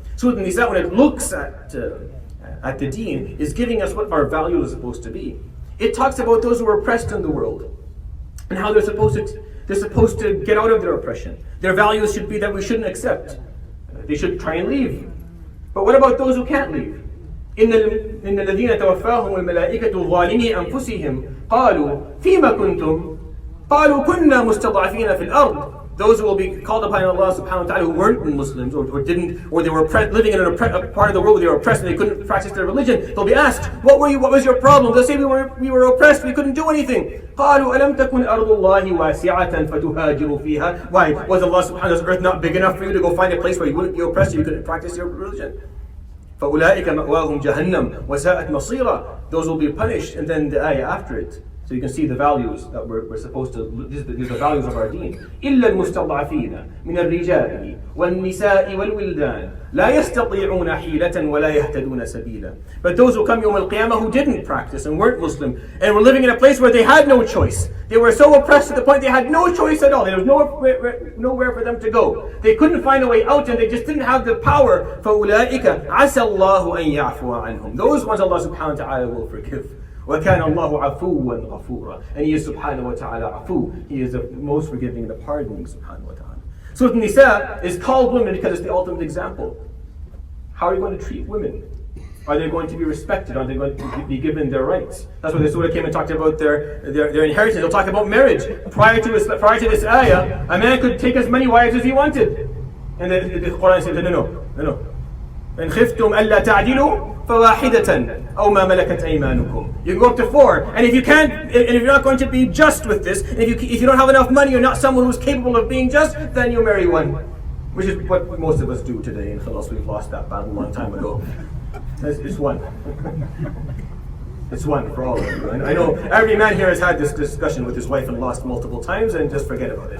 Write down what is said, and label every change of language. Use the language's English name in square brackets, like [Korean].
[English] Surat An-Nisa, when it looks at the deen, is giving us what our values are supposed to be. It talks about those who are oppressed in the world and how they're supposed to They're supposed to get out of their oppression. Their values should be that we shouldn't accept. They should try and leave. But what about those who can't leave? [Arabic] إن الذين توفاهم الملائكة ظالمي أنفسهم قالوا فيما كنتم قالوا كنا مستضعفين في الأرض. [English] Those who will be called upon Allah subhanahu wa ta'ala who weren't Muslims or they were living in a part of the world where they were oppressed and they couldn't practice their religion, they'll be asked, what was your problem? They'll say we were oppressed, we couldn't do anything. [Arabic] قالوا ألم تكن أرض الله واسعة فتهاجروا فيها. [English] Why? Was Allah subhanahu wa ta'ala's earth not big enough for you to go find a place where you wouldn't be oppressed so you couldn't practice your religion? [Arabic] فأولئك مأواهم جهنم وساءت مصيرا. [English] Those will be punished. And then the ayah after it. So you can see the values that we're supposed to, these are the values of our deen. [Arabic] إلا المستضعفين من الرجال والنساء والولدان لا يستطيعون حيلة ولا يهتدون سبيلا. [English] But those who come [Arabic] يوم القيامة [English] who didn't practice and weren't Muslim and were living in a place where they had no choice. They were so oppressed to the point they had no choice at all. There was nowhere for them to go. They couldn't find a way out and they just didn't have the power. [Arabic] فأولئك عسى الله أن يعفو عنهم. [English] Those ones Allah subhanahu wa ta'ala will forgive. [Arabic] وَكَانَ اللَّهُ عَفُوًّا غَفُورًا. [English] And He is subhanahu wa ta'ala afu. He is the most forgiving and the pardoning subhanahu wa ta'ala. Surat An-Nisa is called women because it's the ultimate example. How are you going to treat women? Are they going to be respected? Are they going to be given their rights? That's why the surah came and talked about their inheritance. They'll talk about marriage. Prior to this ayah, a man could take as many wives as he wanted. And the Quran said, no. [Arabic] إن خفتم ألا تعدلوا فواحدة أو ما ملكت أيمانكم. [English] You can go up to 4, and if you're not going to be just with this, and if you don't have enough money, you're not someone who's capable of being just, then you marry one, which is what most of us do today. In Khalas, we've lost that battle a long time ago. It's one. It's one for all of you. And I know every man here has had this discussion with his wife and lost multiple times, and just forget about it.